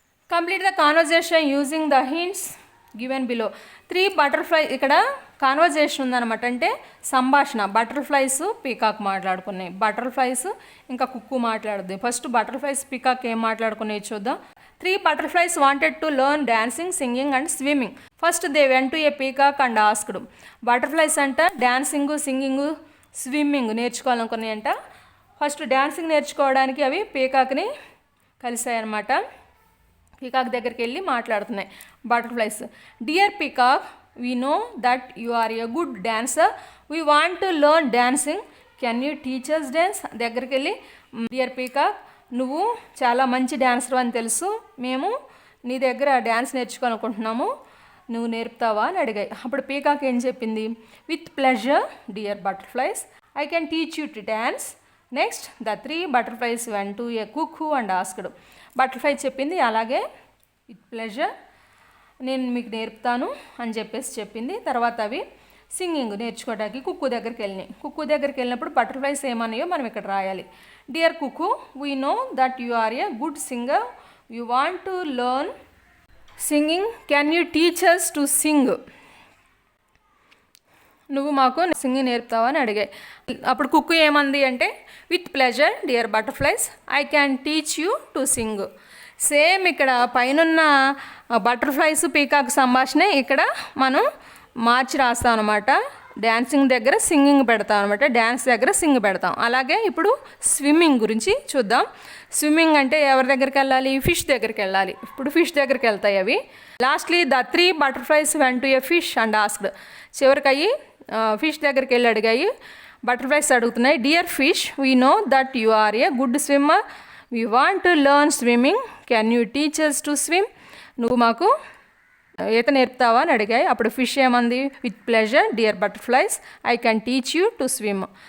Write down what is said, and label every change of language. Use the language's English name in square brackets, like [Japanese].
[English] Complete the conversation using the hints given below. 3 butterfly, ఇక్కడ [Telugu] conversation ఉందన్నమాట, అంటే సంభాషణ. బటర్ఫ్లైస్ పీకాక్ మాట్లాడుకున్నాయి, బటర్ఫ్లైస్ ఇంకా కుక్కు మాట్లాడుద్ది. ఫస్ట్ బటర్ఫ్లైస్ పీకాక్ ఏం మాట్లాడుకున్నాయి చూద్దాం. [English] 3 butterflies wanted to learn dancing, singing and swimming. First they went to a peacock and asked. [Telugu] Butterflies అంట dancing, singing, swimming నేర్చుకోవాలనుకున్నాయంట. First dancing నేర్చుకోవడానికి అవి పీకాక్ని కలిసాయన్నమాట. పీకాక్ దగ్గరికి వెళ్ళి మాట్లాడుతున్నాయి butterflies. [English] Dear peacock, we know that you are a good dancer, we want to learn dancing, can you teach us dance. [Telugu] దగ్గరికి వెళ్ళి dear peacock, నువ్వు చాలా మంచి డాన్సర్ అని తెలుసు, మేము నీ దగ్గర డ్యాన్స్ నేర్చుకోవాలనుకుంటున్నాము, నువ్వు నేర్పుతావా అని అడిగాయి. అప్పుడు పీకాక్ ఏం చెప్పింది? [English] With pleasure dear butterflies, I can teach you to dance. Next the 3 butterflies went to a cuckoo and asked. [Telugu] Butterfly చెప్పింది అలాగే విత్ ప్లెజర్, నేను మీకు నేర్పుతాను అని చెప్పేసి చెప్పింది. తర్వాత అవి సింగింగ్ నేర్చుకోవడానికి కుక్కు దగ్గరికి వెళ్ళినాయి. కుక్కు దగ్గరికి వెళ్ళినప్పుడు బటర్ఫ్లైస్ ఏమన్నాయో మనం ఇక్కడ రాయాలి. [English] Dear cuckoo, we know that you are a good singer, you want to learn singing, can you teach us to sing. [Telugu] నువ్వు మాకు సింగింగ్ నేర్పుతావా అని అడిగాయి. అప్పుడు కుక్కు ఏమంది అంటే [English] With pleasure dear butterflies, I can teach you to sing. [Telugu] Same ఇక్కడ పైనున్న butterflies peacock సంభాషణే ఇక్కడ మనం మార్చి రాస్తాం అనమాట. డ్యాన్సింగ్ దగ్గర సింగింగ్ పెడతాం అనమాట, డ్యాన్స్ దగ్గర సింగ్ పెడతాం. అలాగే ఇప్పుడు స్విమ్మింగ్ గురించి చూద్దాం. స్విమ్మింగ్ అంటే ఎవరి దగ్గరికి వెళ్ళాలి? ఫిష్ దగ్గరికి వెళ్ళాలి. ఇప్పుడు ఫిష్ దగ్గరికి వెళ్తాయి అవి. [English] Lastly the 3 butterflies went to a fish and asked. [Telugu] చివరికి అయ్యి ఫిష్ దగ్గరికి వెళ్ళి అడిగాయి. Butterflies అడుగుతున్నాయి, [English] Dear fish, we know that you are a good swimmer, we want to learn swimming, can you teach us to swim. [Telugu] నువ్వు మాకు ఈత నేర్పుతావా అని అడిగాయి. అప్పుడు fish ఏమంది? [English] With pleasure dear butterflies, I can teach you to swim.